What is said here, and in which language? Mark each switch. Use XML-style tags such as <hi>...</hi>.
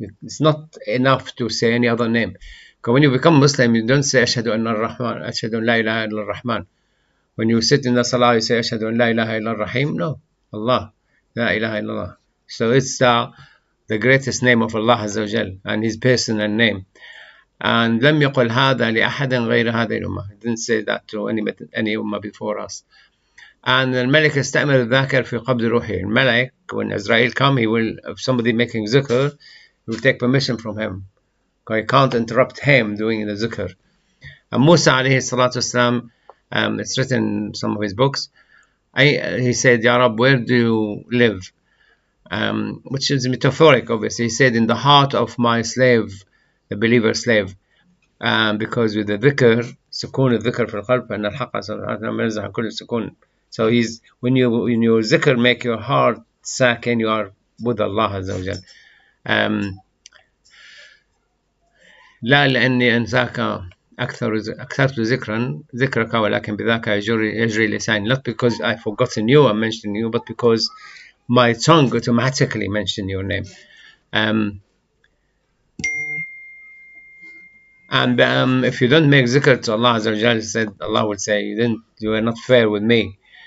<en>It's not enough to say any other name. Because when you become Muslim, you don't say Ashhadu anna ar-Rahman, Ashhadu an la ilaha illa ar-Rahman. When you sit in the Salah, you say Ashhadu an la ilaha illa ar-Rahim. No, Allah, la ilaha illallah. So it's the greatest name of Allah Azza wa Jal, and His personal name. And</en> <ar>لم يقل هذا لأحد غير هذه الأمة.</ar> <en>He didn't say that to any ummah before us. And</en> <ar>الملك استعمل الذاكر في قبض روحه.</ar> <en>الملك, when Israel come, he will, if somebody making zikr, he will take permission from him. Because he can't interrupt him doing the zikr. And Musa alayhi salatu wasalam, it's written in some of his books, he said, Ya Rab, where do you live? Which is metaphoric, obviously. He said, in the heart of my slave, the believer slave. Because with the dhikr,</en> <ar>سكون الذكر في القلب فإن الحق منزه كل السكون.</ar> <en>So when your zikr make your heart sakin, you are with Allah Azza wa Jal.</en> <ar>لا لأني أنساك أكثرت ذكرك ولكن بذاك يجري لساني.</ar> <en>Not because I forgotten you, I mentioned you, but because my tongue automatically mentioned your name. And if you don't make zikr to Allah Azza wa Jal, said Allah will say, you were not fair with me.</en>